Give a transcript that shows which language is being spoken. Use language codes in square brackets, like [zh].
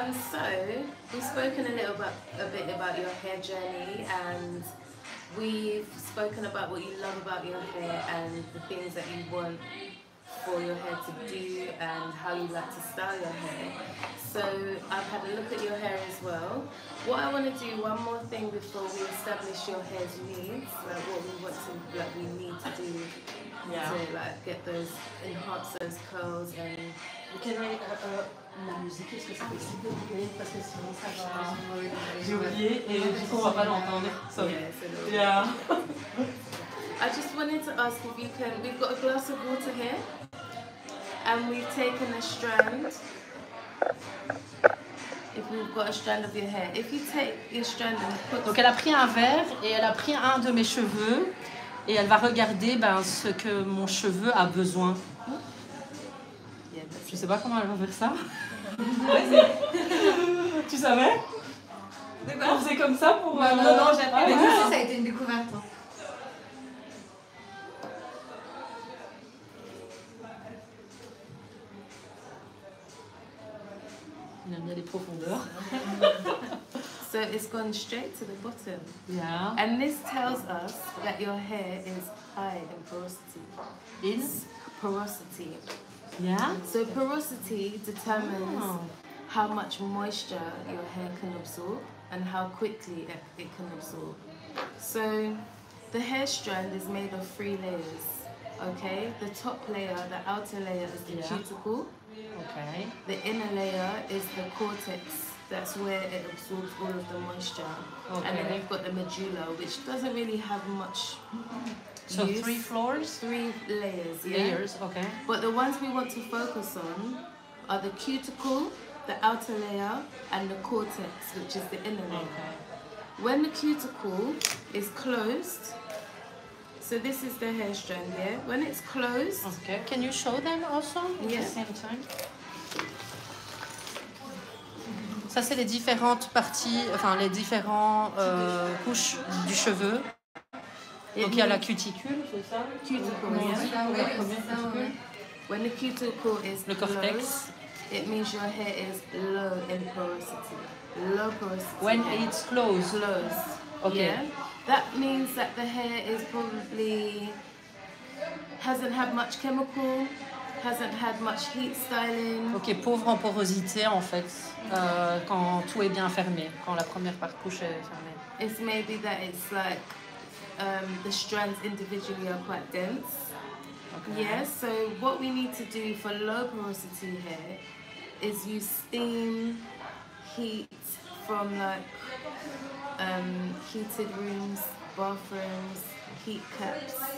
[en] So we've spoken a bit about your hair journey, and we've spoken about what you love about your hair and the things that you want for your hair to do and how you like to style your hair. So I've had a look at your hair as well. What I want to do, one more thing before we establish your hair's needs, like what we need to do to get those, enhance those curls and. [fr] La musique, est-ce que c'est possible de couper? Parce que sinon ça va. J'ai oublié et du coup on va pas l'entendre. [en] Yeah. I just wanted to ask if you can. We've got a glass of water here, and we've taken a strand. If we've got a strand of your hair, if you take your strand and put. [fr] Donc elle a pris un verre et elle a pris un de mes cheveux et elle va regarder ce que mon cheveu a besoin. Je sais pas comment elle va faire ça. Tu savais? De quoi? On faisait comme ça pour... Non, jamais. Mais ça, ça a été une découverte. Il aime bien les profondeurs. [en] So it's gone straight to the bottom. Yeah. And this tells us that your hair is high in porosity. In? Porosity. Yeah. So porosity determines how much moisture your hair can absorb and how quickly it can absorb. So the hair strand is made of 3 layers. Okay, the top layer, the outer layer is the cuticle. Okay. The inner layer is the cortex. That's where it absorbs all of the moisture. Okay. And then you've got the medulla, which doesn't really have much. So 3 floors? 3 layers, yeah. Layers, okay. But the ones we want to focus on are the cuticle, the outer layer, and the cortex, which is the inner layer. Okay. When the cuticle is closed, so this is the hair strand here. When it's closed... Okay, can you show them also at the Yes. same time? [fr] Ça, c'est les différentes parties, enfin les différentes couches du cheveu. Donc il y a la cuticule, c'est ça? [en] Cuticle, yeah. When the cuticle is [fr] le cortex. [en] It means your hair is low in porosity. Low porosity. When it's closed. Closed. Okay. Yeah. That means that the hair is probably hasn't had much chemical, hasn't had much heat styling. [fr] Ok, pauvre en porosité en fait, quand tout est bien fermé, quand la première couche est fermée. [en] It's maybe that it's like the strands individually are quite dense. Okay. Yeah, so what we need to do for low porosity hair is use steam, heat from like heated rooms, bathrooms, heat caps.